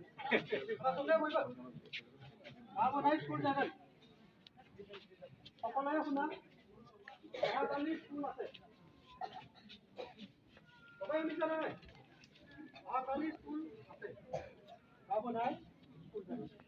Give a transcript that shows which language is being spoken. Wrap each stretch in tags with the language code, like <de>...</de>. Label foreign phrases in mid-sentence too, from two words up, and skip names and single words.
<brx>गाबोनहाय स्कुल जागोन</brx> <as>সকলোৱে শুনা অহাকালি স্কুল আছে সবাই শুনিছা নাই অহাকালি স্কুল আছে গাবনাই স্কুল যাবে</as>